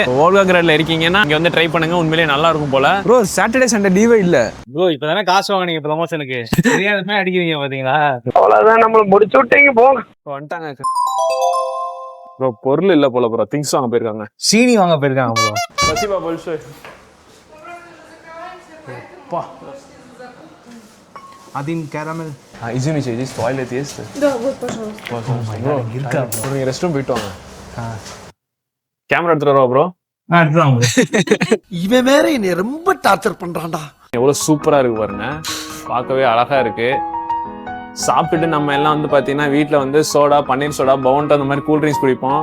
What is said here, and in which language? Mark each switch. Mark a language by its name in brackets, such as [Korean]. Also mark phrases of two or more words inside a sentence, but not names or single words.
[Tamil] ஓல்கா கிரேட்ல இருக்கீங்கன்னா இங்க வந்து ட்ரை பண்ணுங்க, உண்மையிலேயே நல்லா இருக்கும் போல. ப்ரோ [English] Saturday Sunday [Tamil] லீவே இல்ல ப்ரோ. இப்பதானே காசு வாங்கினீங்க ப்ரமோஷனுக்கு, தெரியாதமே அடிக்கிறீங்க பாத்தீங்களா? அவ்வளவுதான், நம்மள முடிச்சு விட்டீங்க போங்க. வந்துட்டாங்க ப்ரோ. பொருள் இல்ல போல ப்ரோ, திங்ஸ் வாங்க போயிருக்காங்க. சீனி வாங்க போயிருக்காங்க ப்ரோ. [Russian] Спасибо большое. Один caramel. Извините, здесь туалет есть? Да, вот, пожалуйста. [Tamil] இருக்கா? நீங்க [English] rest room [Tamil] போயிட்டு வாங்க. கேமரா எடுத்துட்டு வரவா ப்ரோ? அதுதான் இவன் வேற என்னை ரொம்ப டார்ச்சர் பண்றான்டா. எவ்வளவு சூப்பரா இருக்கு பாருங்க. பார்க்கவே அழகா இருக்கு. சாப்பிட்டுட்டு நம்ம எல்லாம் வந்து பாத்தீங்கன்னா வீட்டுல வந்து சோடா, பன்னீர் சோடா, பவுண்ட் அந்த மாதிரி [English] cool drinks [Tamil] குடிப்போம்.